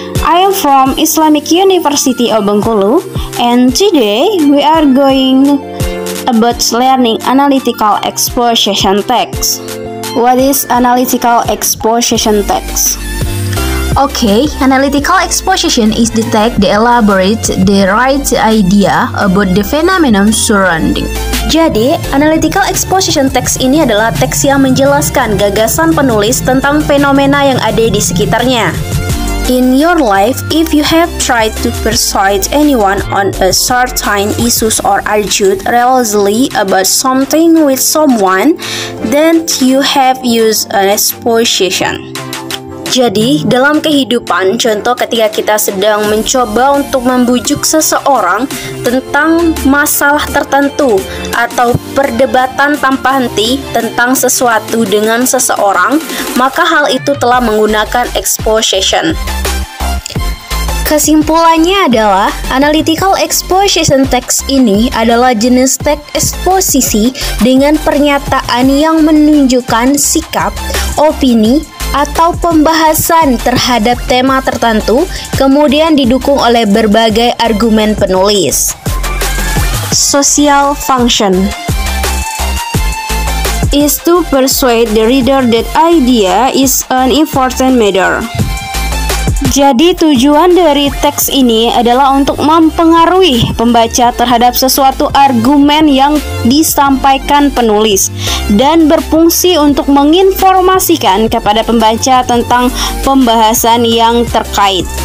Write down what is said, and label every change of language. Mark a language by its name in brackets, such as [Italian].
[English] I am from Islamic University of Bengkulu, and today we are going about learning analytical exposition text. What is analytical exposition text? Okay, analytical exposition is the text that elaborates the right idea about the phenomenon surrounding. [Indonesian] Jadi, analytical exposition text ini adalah teks yang menjelaskan gagasan penulis tentang fenomena yang ada di sekitarnya. [English] In your life, if you have tried to persuade anyone on a certain issues or argued religiously about something with someone, then you have used an exposition. [Indonesian] Jadi, dalam kehidupan, contoh ketika kita sedang mencoba untuk membujuk seseorang tentang masalah tertentu atau perdebatan tanpa henti tentang sesuatu dengan seseorang, maka hal itu telah menggunakan exposition. Kesimpulannya adalah, analytical exposition text ini adalah jenis teks eksposisi dengan pernyataan yang menunjukkan sikap, opini, atau pembahasan terhadap tema tertentu, kemudian didukung oleh berbagai argumen penulis. [English] Social function is to persuade the reader that idea is an important matter. [Indonesian] Jadi tujuan dari teks ini adalah untuk mempengaruhi pembaca terhadap sesuatu argumen yang disampaikan penulis dan berfungsi untuk menginformasikan kepada pembaca tentang pembahasan yang terkait.